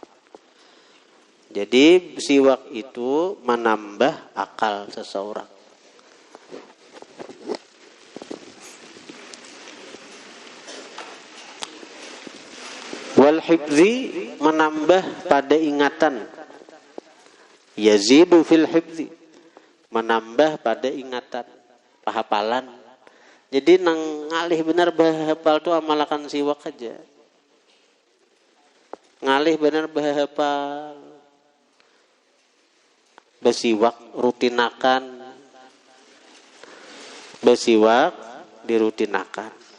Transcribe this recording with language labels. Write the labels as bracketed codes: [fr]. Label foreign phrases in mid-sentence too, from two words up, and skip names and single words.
[id] Jadi siwak itu menambah akal seseorang. [ar] والحفظ, [id] menambah pada ingatan. [ar] يزيد في الحفظ, [id] menambah pada ingatan, hafalan. [bjn] Jadi nang ngalih benar bahapal tu amalakan siwak aja. Ngalih benar bahapal, bersiwak rutinakan, bersiwak dirutinakan.